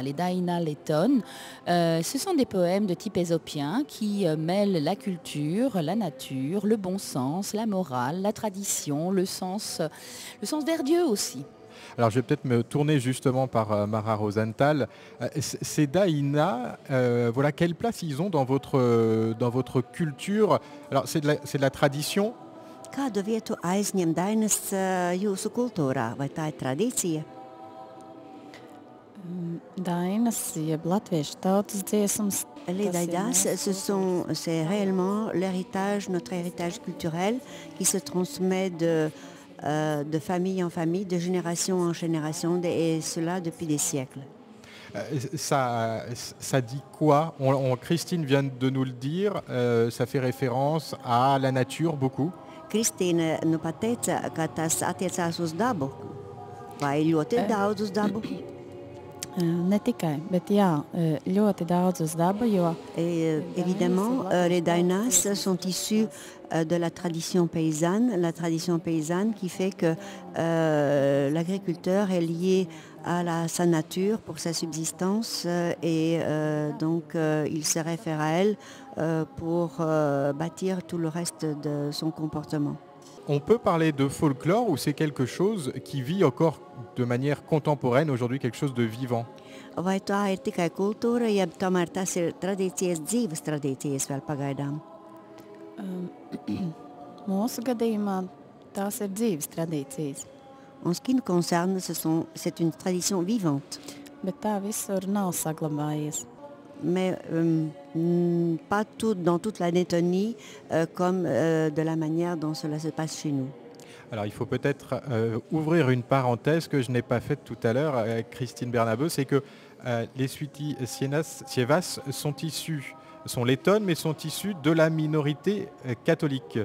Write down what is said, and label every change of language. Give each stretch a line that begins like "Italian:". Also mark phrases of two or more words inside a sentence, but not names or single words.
French: Les daïnas lettonnes, ce sont des poèmes de type ésopien qui mêlent la culture, la nature, le bon sens, la morale, la tradition, le sens vers Dieu aussi. Alors je vais peut-être me tourner justement par Mara Rosenthal. Ces daïnas, voilà, quelle place ils ont dans votre culture? Alors c'est de la tradition?
Latvian: Kādu vietu aizņem dainas jūsu kultūrā? Vai tā ir tradīcija? Dainas, jeb latviešu tautas dziesmas.
French: Les dainas, c'est réellement l'héritage, notre héritage culturel qui se transmet de famille en famille, de génération en génération, et cela depuis des siècles. Ça dit quoi? Christine vient de nous le dire, ça fait référence à la nature beaucoup.
Latvian: Kristīne nu pat teica, ka tas attiecās uz dabu, vai ļoti daudz uz dabu? Ne tikai, bet jā, ļoti daudz uz dabu, jo...
French: Et évidemment, les dainas sont issus de la tradition paysanne qui fait que l'agriculteur est lié à sa nature pour sa subsistance et donc il se réfère à elle pour bâtir tout le reste de son comportement. On peut parler de folklore ou c'est quelque chose qui vit encore de manière contemporaine aujourd'hui, quelque chose de vivant?
Latvian: Vai tā ir tikai kultūra, jeb tomēr tas ir tradīcijas, dzīves tradīcijas vēl pagaidām? Mūsu gadījumā tās ir dzīves tradīcijas.
French: En ce qui nous concerne, c'est une tradition vivante.
Latvian: Bet tā visur nav saglabājies.
French: Mais pas dans toute la Lettonie comme de la manière dont cela se passe chez nous. Alors il faut peut-être ouvrir une parenthèse que je n'ai pas faite tout à l'heure avec Christine Bernabeu, c'est que les Sweetie Sievas sont lettonnes, mais sont issues de la minorité catholique.